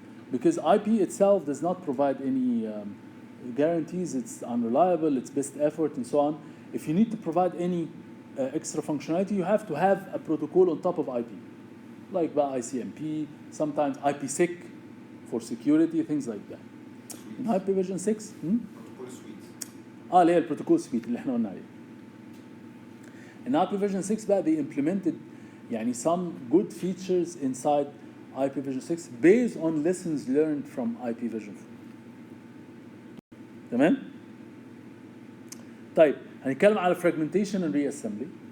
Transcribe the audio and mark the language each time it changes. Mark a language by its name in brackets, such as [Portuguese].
[English] Because IP itself does not provide any guarantees, it's unreliable, it's best effort and so on. If you need to provide any extra functionality, you have to have a protocol on top of IP, like ICMP, sometimes IPsec for security, things like that. In IP version 6, protocol suite. [Arabic] اللي هي البروتوكول سويت اللي احنا قلنا عليه. [English] In IPv6 [Arabic] بقى [English] they implemented [Arabic] يعني [English] some good features inside IPv6 based on lessons learned from IPv4. [Arabic] تمام؟ طيب هنتكلم على [English] fragmentation and reassembly.